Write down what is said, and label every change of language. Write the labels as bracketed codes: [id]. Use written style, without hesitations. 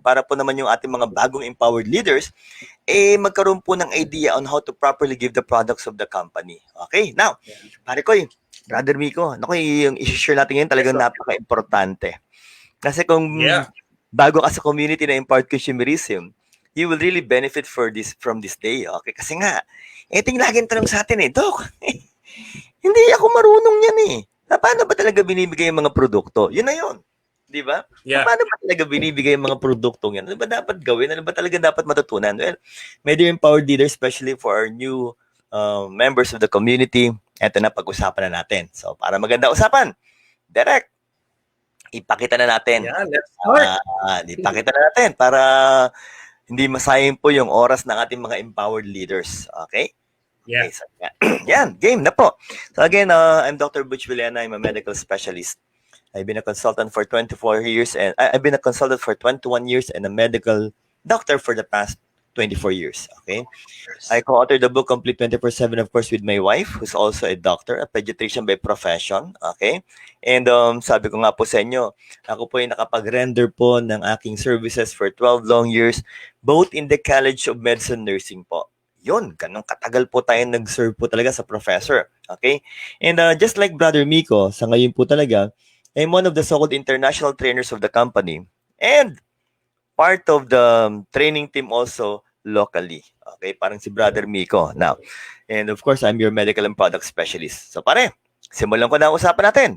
[tl] Para po naman yung ating mga bagong empowered leaders, magkaroon po ng idea [en] on how to properly give the products of the company. [tl] Okay, now, pare ko, Brother Miko, nako, yung i-share natin ngayon talagang napaka-importante. Kasi kung bago ka sa community na [en] empowered consumerism, you will really benefit from this day. Okay? [tl] Kasi nga, ito yung laging tanong sa atin Doc, hindi ako marunong yan Na paano ba talaga binibigay yung mga produkto? Yun na yun. Di ba? Na [en] Yeah. [tl] paano ba talaga binibigay yung mga produktong yan? Ano ba dapat gawin? Ano ba talaga dapat matutunan? [en] Well, Media Empowered Leaders, especially for our new members of the community, [tl] eto na, pag-usapan na natin. So, para maganda usapan, direct, ipakita na natin. [en] Yeah, let's start. [tl] Ipakita na natin para hindi masayang po yung oras ng ating mga empowered leaders. Okay? [en] Yeah. Okay, [tl] so yan, game na po. [en] So again, I'm Dr. Butch Villena. I'm a medical specialist. I've been a consultant for 24 years and I've been a consultant for 21 years and a medical doctor for the past 24 years. Okay? I co-authored the book Complete 24/7, of course, with my wife, who's also a doctor, a pediatrician by profession. [tl] Okay? And sabi ko nga po sa inyo, ako po ay nakapag-render po ng aking services for 12 long years, both in the College of Medicine Nursing po. Yun, ganun katagal po tayo nag-serve po talaga sa professor. Okay? [en] And just like Brother Miko, [tl] sa ngayon po talaga, [en] I'm one of the so-called international trainers of the company and part of the training team also locally. Okay, parang si Brother Miko. Now, and of course, I'm your medical and product specialist. [tl] So pare, simulan ko na ang usapan natin.